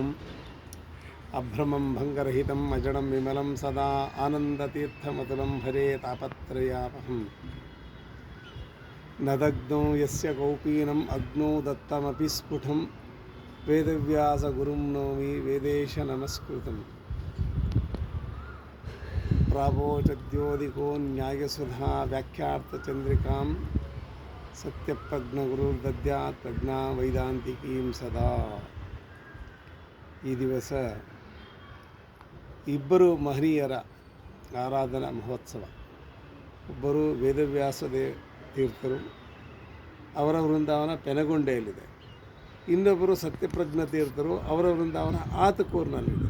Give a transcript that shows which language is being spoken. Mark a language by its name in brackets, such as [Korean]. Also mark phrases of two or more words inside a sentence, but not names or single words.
[Sanskrit] अभ्रमं भंगरहितं अजडं विमलं सदा आनन्दतीर्थमतुलं भजे तापत्रयापहं न दग्धो यस्य कौपीनम् अग्नौ दत्तमपि स्फुटं वेदव्यासगुरुं नौमि वेदेश नमस्कृतं प्रावोचद्योदिको न्यायसुधा व्याख्यार्थचन्द्रिकां सत्यप्रज्ञगुरुर्दद्यात् प्रज्ञा वैदांतिकीं सदा. [Kannada] ಈ ದಿವಸ ಇಬ್ಬರು ಮಹನೀಯರ ಆರಾಧನಾ ಮಹೋತ್ಸವ. ಒಬ್ಬರು ವೇದವ್ಯಾಸ ತೀರ್ಥರು, ಅವರ ವೃಂದಾವನ ಪೆನಗೊಂಡೆಯಲ್ಲಿದೆ. ಇನ್ನೊಬ್ಬರು ಸತ್ಯಪ್ರಜ್ಞ ತೀರ್ಥರು, ಅವರ ವೃಂದಾವನ ಆತಕೂರಿನಲ್ಲಿದೆ.